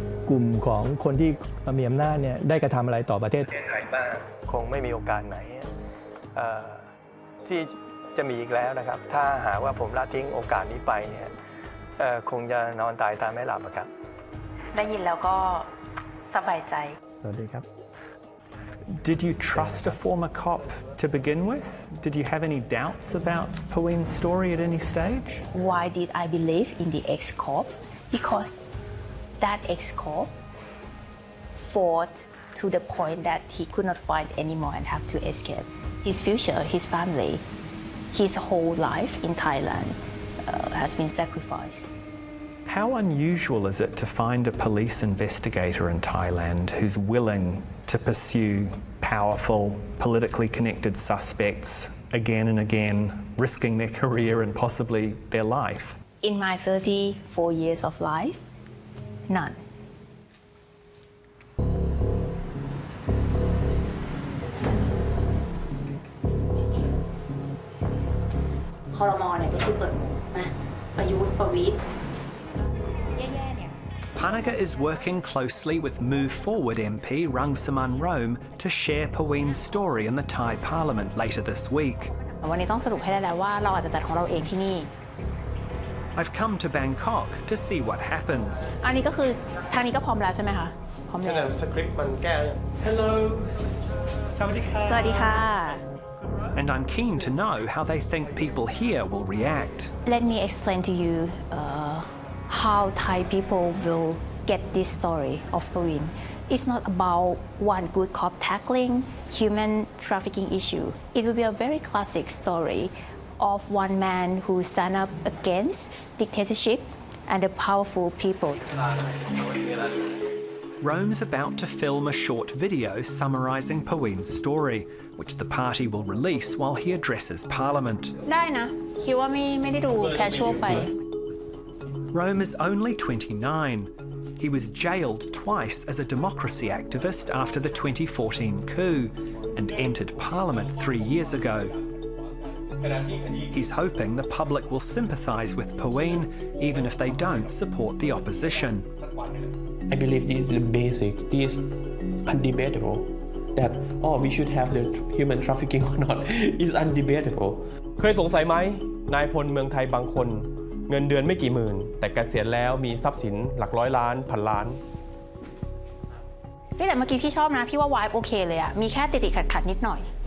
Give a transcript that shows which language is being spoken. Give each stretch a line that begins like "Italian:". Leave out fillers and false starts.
Thai: กลุ่มของคนที่มีอำนาจเนี่ยได้กระทำอะไรต่อประเทศไทยบ้างคงไม่มีโอกาสไหนที่จะมีอีกแล้วนะครับถ้าหากว่าผมละทิ้งโอกาสนี้ไปเนี่ยคงจะนอนตายตาไม่หลับครับ ได้ยินแล้วก็สบายใจ สวัสดีครับ
English: Did you trust a former cop to begin with? Did you have any doubts about Pawin's story at any stage? Why did I believe in the ex-cop? Because that ex-cop fought to the point that he could not fight anymore and have to escape. His future, his family, his whole life in Thailand has been sacrificed. How unusual is it to find a police investigator in Thailand who's willing to pursue powerful, politically connected suspects again and again, risking their career and possibly their life? In my 34 years of life, none.
Thai: ครม. เนี่ยก็คือเปิดนะประยุทธ์ประวิตร
English: Panaka is working closely with Move Forward MP Rangsaman Rome to share Pawin's story in the Thai Parliament later this week.
Thai: วันนี้ต้องสรุปให้ได้แล้วว่าเราอาจจะจัดของเราเองที่นี่
English: I've come to Bangkok to see what happens.
Thai: อันนี้ก็คือทางนี้ก็พร้อมแล้วใช่ไหมคะพร้อมแล้ว สคริปต์มันแก้ Hello สวัสดีค่ะ สวัสดีค่ะ
English: and I'm keen to know how they think people here will react. Let me explain to you how Thai people will get this story of Praveen. It's not about one good cop tackling human trafficking issue. It will be a very classic story of one man who stand up against dictatorship and the powerful people. Rome's about to film a short video summarising Praveen's story, which the party will release while he addresses Parliament.
Thai: ได้นะคิดว่าไม่ได้ดูแคชชวลไป
English: Rome is only 29. He was jailed twice as a democracy activist after the 2014 coup and entered Parliament 3 years ago. He's hoping the public will sympathise with Praveen even if they don't support the opposition. I believe this is the basic, this is undebatable. That we should have the human trafficking or not is undebatable.
Thai: เคยสงสัยไหมนายพลเมืองไทยบางคนเงินเดือนไม่กี่หมื่นแต่เกษียณแล้วมีทรัพย์สินหลักร้อยล้านพันล้าน แต่เมื่อกี้พี่ชอบนะพี่ว่าวายโอเคเลยอะมีแค่ติดขัดนิดหน่อย